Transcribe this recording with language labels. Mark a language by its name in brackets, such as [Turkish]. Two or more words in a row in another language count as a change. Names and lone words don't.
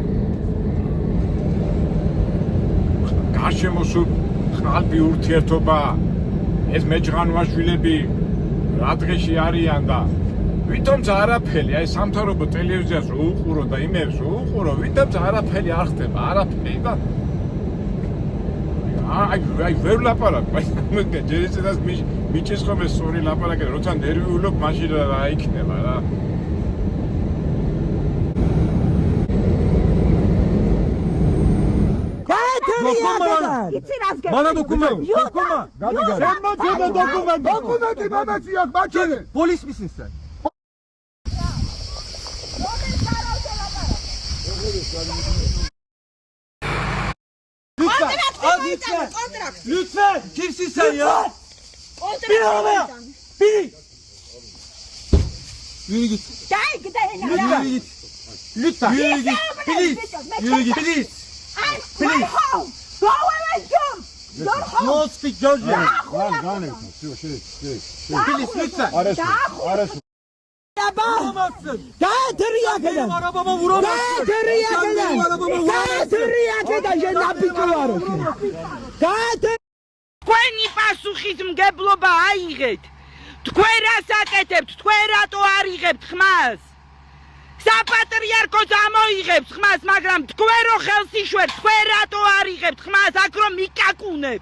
[Georgian] გარშემოსულ ხალხი ურთიერთობა ეს მეჯღანუაშვილები რა დღეში არიან და ვითომც არაფერი აი სამთავრობო ტელევიზიას უყურო და იმებს უყურო ვითომც არაფერი არ ხდება არაფერი და აი ვერ ლაპარაკ აი ჯერ ისედაც მიჭის ხოლმე სწორი ლაპარაკი როცა ნერვიულობ მაშინ რა იქნება რა [Turkish] Dokumenti Mehmet yok bakın. Polis misin sen? Lütfen. Kimsin sen ya? Bin arabaya. Bin. Yürü git. Yürü git. Lütfen. Yürü git. Yürü git. [English] Please. Go away, Jim. No speak Georgian. [Turkish] Şey. Please lütfen. Arası. Vuramazsın. Benim arabama vuramazsın. [Georgian] თქვენი პასუხისმგებლობა აიღეთ. თქვენ რას აკეთებთ? თქვენ რატო არ იღებთ ხმას? საპატრიარქოს ამოიღებს ხმას, მაგრამ თქვენ რო ხელს იშვერთ, თქვენ რატო არ იღებთ ხმას, აქ რომ მიკაკუნებთ?